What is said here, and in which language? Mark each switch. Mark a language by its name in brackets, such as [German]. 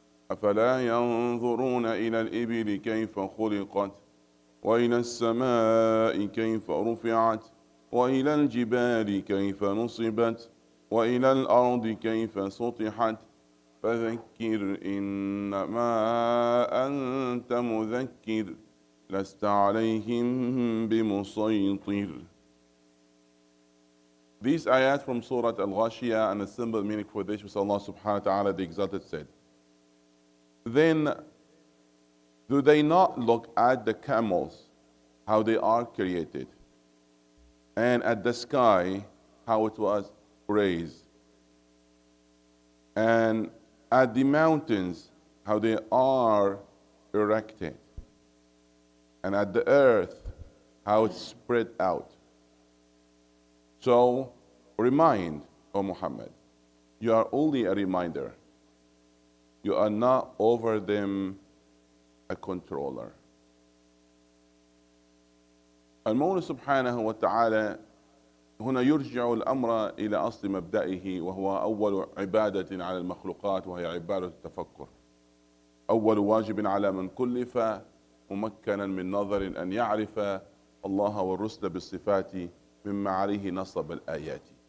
[Arabic] أفلا ينظرون إلى الإبل كيف خلقت وإلى السماء كيف رفعت وإلى الجبال كيف نصبت وإلى الأرض كيف سطحت فذكر إنما أنت مذكر لست عليهم بمسيطر. [English] These ayat from Surah Al-Ghashiyah, and a simple meaning for this was Allah subhanahu wa ta'ala, the Exalted, said, then do they not look at the camels, how they are created, and at the sky, how it was raised, and at the mountains, how they are erected, and at the earth, how it's spread out. So remind, O Muhammad, you are only a reminder. You are not over them a controller. [Arabic] المولى سبحانه وتعالى هنا يرجع الأمر إلى أصل مبدئه، وهو أول عبادة على المخلوقات، وهي عبادة التفكر. أول واجب على من كلف ممكنا من نظر أن يعرف الله والرسل بالصفات مما عليه نصب الآيات.